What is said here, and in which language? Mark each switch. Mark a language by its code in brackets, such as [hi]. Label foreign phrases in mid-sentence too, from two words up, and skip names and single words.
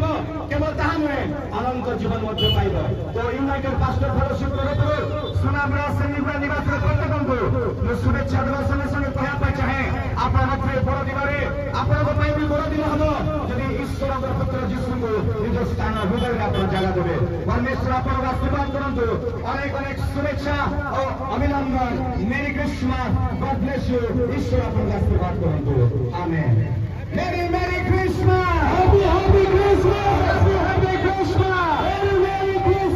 [or] କେବଳ ତାହା ନୁହେଁ, ଅନନ୍ତ ଜୀବନ ମଧ୍ୟ ପାଇବ। ତ ୟୁନାଇଟେଡ୍ ପାଷ୍ଟର ଫେଲୋସିପ୍ ତରଫରୁ ସୁନାମୁଡ଼ା ସେମିଗୁଡ଼ା ନିବାସର ପ୍ରତ୍ୟେକଙ୍କୁ ମୁଁ ଶୁଭେଚ୍ଛା ଦେବା ସଙ୍ଗେ ସଙ୍ଗେ କହିବା ପାଇଁ ଚାହେଁ, ଆପଣ ମଧ୍ୟ ଏ ବଡ଼ ଦିନରେ ଆପଣଙ୍କ ପାଇଁ ବି ବଡ଼ ଦିନ ହେବ ଯଦି ଈଶ୍ୱରଙ୍କର ପୁତ୍ର ଯୀଶୁଙ୍କୁ ନିଜ ସ୍ଥାନ ହୃଦୟରେ ଆପଣ ଜାଗା ଦେବେ। ପରମେଶ୍ୱର ଆପଣଙ୍କୁ ଆଶୀର୍ବାଦ କରନ୍ତୁ। ଅନେକ ଅନେକ ଶୁଭେଚ୍ଛା ଓ ଅଭିନନ୍ଦନ। [en] Merry Christmas, God bless you. [or] ଈଶ୍ୱର ଆପଣଙ୍କୁ ଆଶୀର୍ବାଦ କରନ୍ତୁ। ଆମେନ୍। [en] Merry Merry Christmas! Happy Happy Christmas! Happy Happy Christmas! Merry Merry Christmas!